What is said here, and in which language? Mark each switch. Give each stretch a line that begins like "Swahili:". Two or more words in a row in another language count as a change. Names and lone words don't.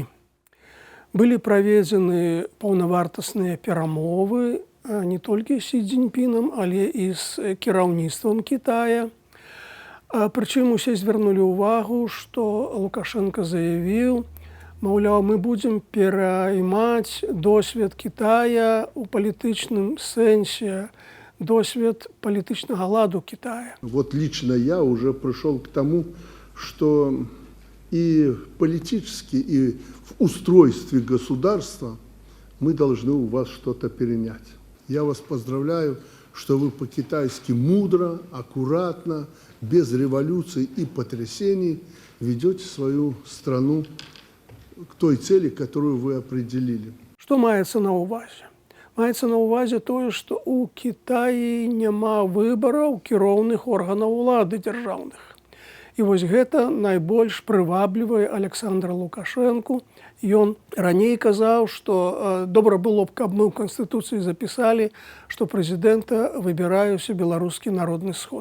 Belarusian: Былі праведзены паўнавартасныя перамовы не толькі з Сі Цзіньпінам, але і з кіраўніцтвам Кітая. Прычым усе звярнулі ўвагу, што Лукашенка заявіў, маўляў, мы будзем пераймаць досвед Кітая ў палітычным сэнсе, досвед палітычнага ладу Китая.
Russian: Вот лично я уже пришел к тому, что и политически, и в устройстве государства мы должны у вас что-то перенять. Я вас поздравляю, что вы по-китайски мудро, аккуратно, без революций и потрясений ведете свою страну к той цели, которую вы определили.
Belarusian: Што маецца на ўвазе? Маецца на ўвазе тое, што ў Кітаі няма выбараў кіроўных органаў улады дзяржаўных. І вось гэта найбольш прываблівае Александра Лукашэнку. Ён раней казаў, што добра было б, каб мы ў Канстытуцыі запісалі, што прэзідэнта выбірае ўсе беларускі народны сход.